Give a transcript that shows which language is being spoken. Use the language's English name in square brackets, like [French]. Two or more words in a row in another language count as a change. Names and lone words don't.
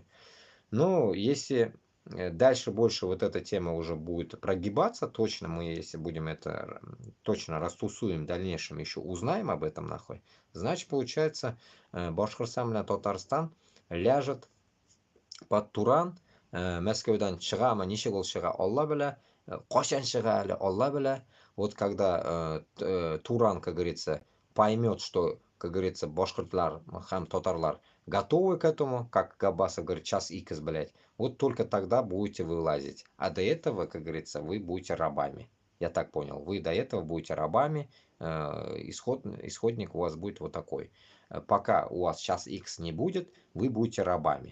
[Russian] Ну, если дальше больше вот эта тема уже будет прогибаться, точно мы, если будем это точно растусуем в дальнейшем, еще узнаем об этом, нахуй, значит, получается, Башкортостан или Татарстан ляжет под Туран, [Tatar] Мәскәүдән чыгамы, ничек ул чыга, Алла белә, качан чыга әле, Алла белә. [Russian] Вот когда Туран, как говорится, поймет, что, как говорится, [Tatar] башкортлар, хам татарлар [Russian] готовы к этому, как Габбасов говорит, час икс, блядь, вот только тогда будете вылазить. А до этого, как говорится, вы будете рабами. Я так понял. Вы до этого будете рабами, исходник у вас будет вот такой. Пока у вас сейчас X не будет, вы будете рабами.